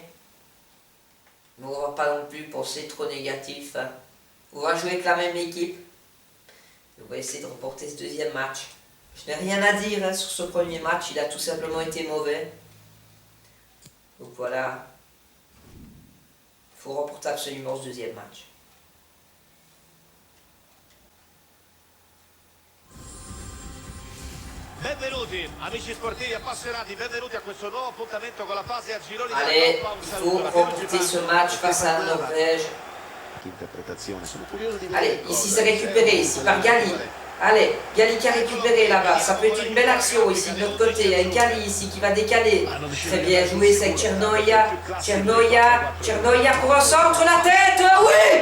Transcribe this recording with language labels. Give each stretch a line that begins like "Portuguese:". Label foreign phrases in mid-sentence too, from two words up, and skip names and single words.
French: Mais on va pas non plus penser trop négatif. Hein. On va jouer avec la même équipe. On va essayer de remporter ce deuxième match. Je n'ai rien à dire hein, sur ce premier match, il a tout simplement été mauvais. Donc voilà, il faut remporter absolument ce deuxième match.
Italian: Benvenuti amici sportivi appassionati, benvenuti a questo nuovo appuntamento con la fase a gironi.
French: Allez, il faut remporter ce match face à la Norvège. Allez, ici c'est récupéré, ici par Gali. Allez, Gali qui a récupéré là-bas, ça peut être une belle action ici de l'autre côté, avec Gali ici qui va décaler. Très bien joué, c'est avec Cernoia pour un centre, la tête, oui!